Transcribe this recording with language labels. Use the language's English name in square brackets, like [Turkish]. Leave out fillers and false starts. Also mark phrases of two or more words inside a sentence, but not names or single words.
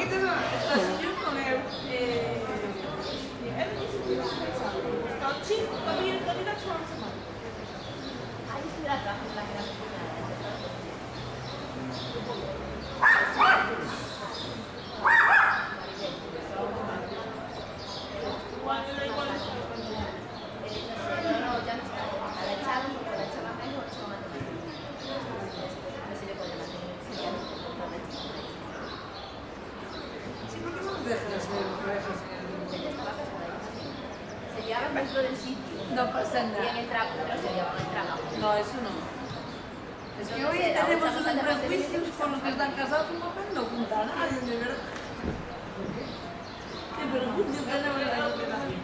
[Italian] Io non è... Sto 5, capito? Hai ispirato anche la mia Quando lei vuole [Spanish] no, ya no está. La echaron porque la echaban mejor, se lo mantenían. No se le puede mantener. Sí, ya no se puede mantener. [Italian] Sì, perché non deve essere [Spanish] Ella estaba casada ahí. Se llevaban dentro del sitio. No pasa Y en nada. el trabajo, pero se llevaban el trabajo. No, eso no. Es que hoy tenemos unos prejuicios con los que están casados, un papel no junta a nadie, de verdad. ¿Qué prejuicios tenemos en la sociedad?